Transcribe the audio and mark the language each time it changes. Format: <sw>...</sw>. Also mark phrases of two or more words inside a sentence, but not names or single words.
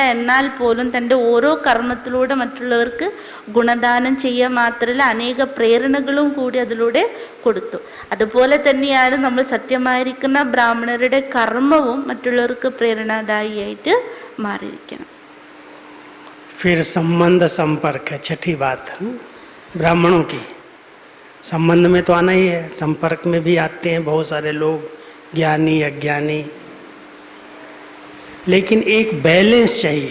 <ml>എന്നാൽ പോലും തൻ്റെ ഓരോ കർമ്മത്തിലൂടെ മറ്റുള്ളവർക്ക് ഗുണദാനം ചെയ്യുക മാത്രമല്ല അനേക പ്രേരണകളും കൂടി അതിലൂടെ കൊടുത്തു. അതുപോലെ തന്നെയാണ് നമ്മൾ സത്യമായിരിക്കുന്ന ബ്രാഹ്മണരുടെ കർമ്മവും മറ്റുള്ളവർക്ക് പ്രേരണാദായിയായിട്ട് മാറിയിരിക്കണം.</ml> <hi>फिर संबंध संपर्क है, छठी बात ब्राह्मणों की। संबंध में तो आना ही है, संपर्क में भी आते हैं बहुत सारे लोग, ज्ञानी अज्ञानी, लेकिन एक बैलेंस चाहिए।</hi>